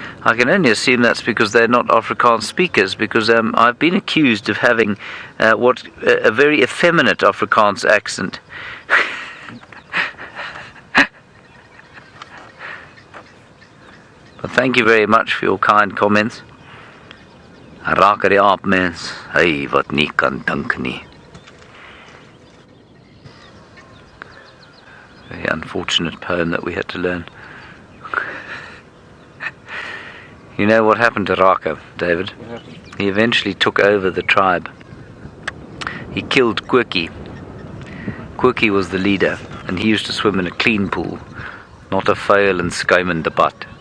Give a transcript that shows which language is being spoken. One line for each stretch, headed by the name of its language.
English: I can only assume that's because they're not Afrikaans speakers, because I've been accused of having a very effeminate Afrikaans accent. But thank you very much for your kind comments.
Afrikaans: Raka die Aapmens, hy wat nie kan dink nie.
English: Very unfortunate poem that we had to learn. You know what happened to Raka, David? He eventually took over the tribe. He killed Quirky. Quirky was the leader, and he used to swim in a clean pool, not a vuil and
Afrikaans: skuimende bad.